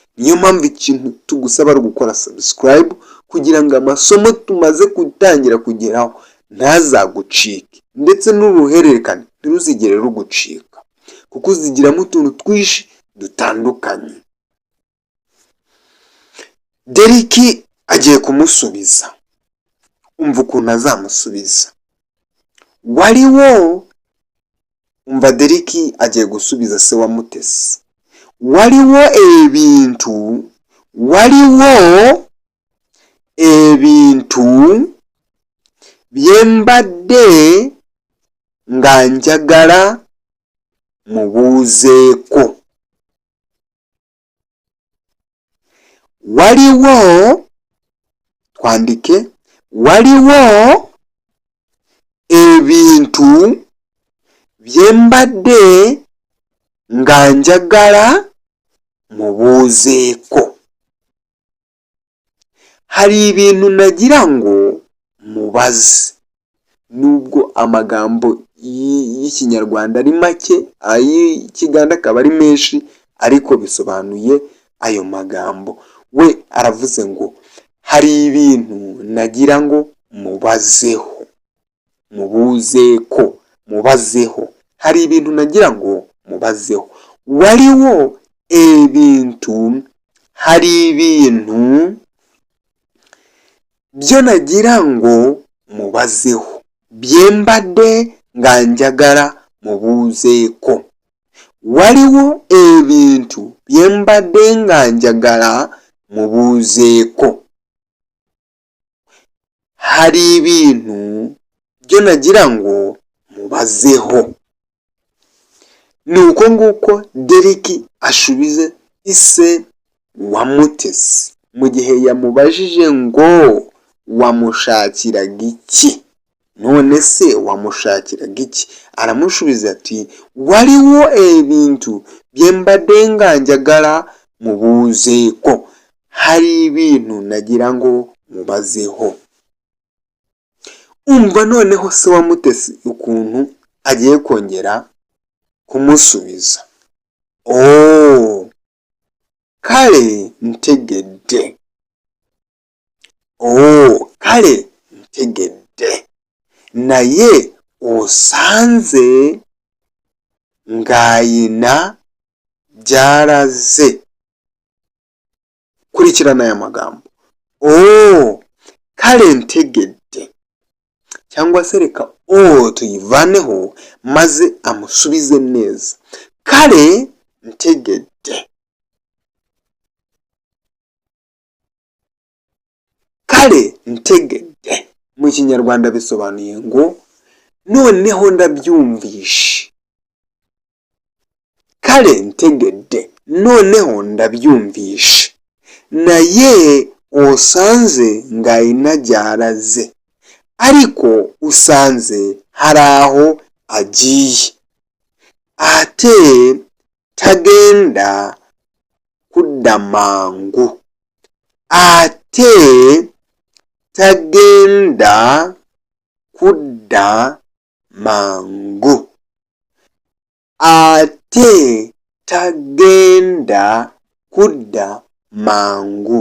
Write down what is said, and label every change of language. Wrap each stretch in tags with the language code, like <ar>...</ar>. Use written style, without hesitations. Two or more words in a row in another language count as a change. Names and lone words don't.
<rw>Niyo mpamvu ikintu tugusaba ari gukora subscribe kugira ngo amasomo tumaze gutangira kugeraho ntazagucike, ndetse n'uruhererekane ntiruzigere rugucika, kuko uzigiramo utuntu twinshi dutandukanye. Deriki agiye kumusubiza. Umva ukuntu azamusubiza. Umva Deriki agiye gusubiza se wa Mutesi.</rw> <lg>Waliwo ebintu byembadde nga njagala mubuuzeeko. Waliwo ebintu byembadde nga njagala mubuuzeeko.</lg> <rw>Hari ibintu nagira ngo mubaze. Nubwo amagambo y'ikinyarwanda ari make, ay'ikiganda akaba ari menshi, ariko bisobanuye ayo magambo. We aravuze ngo hari ibintu nagira ngo mubazeho, mubuzeeko, mubazeho. Hari ibintu nagira ngo mubazeho.</rw> <lg>Waliwo ebintu,</lg> <rw>hari ibintu byo nagira ngo mubazeho,</rw> <lg>byembadde nga njagala mubuuzeeko. Waliwo ebintu byembadde nga njagala mubuuzeeko.</lg> <rw>Hari ibintu byo nagira ngo mubazeho. Nuko nguko Deriki ashubize ise wa Mutesi mu gihe yamubajije ngo wamushakiraga iki? None se wamushakiraga iki? Aramushubiza ati</rw> <lg>waliwo ebintu byembadde nga njagala mubuuzeeko.</lg> <rw>Hari ibintu nagira ngo mubazeho. Umva noneho se wa Mutesi ukuntu agiye kongera kumusubiza.</rw> <lg>Kale ntegedde. Kale ntegedde. Naye osanze ng'ayina gy'alaze.</lg> <rw>Kurikirana aya magambo.</rw> <lg>Kale ntegedde.</lg> <rw>Cyangwa se reka tuyivaneho maze amusubize neza.</rw> <lg>Kale ntegedde. Kale ntegedde</lg> <rw>mu kinyarwanda bisobanuye ngo noneho ndabyumvishe.</rw> <lg>Kale ntegedde,</lg> <rw>noneho ndabyumvishe.</rw> <lg>Naye osanze ng'ayina gy'alaze,</lg> <rw>ariko usanze hari aho agiye,</rw> <lg>ate tagenda kudda mangu. Ate tagenda kudda mangu. Ate tagenda kudda mangu.</lg>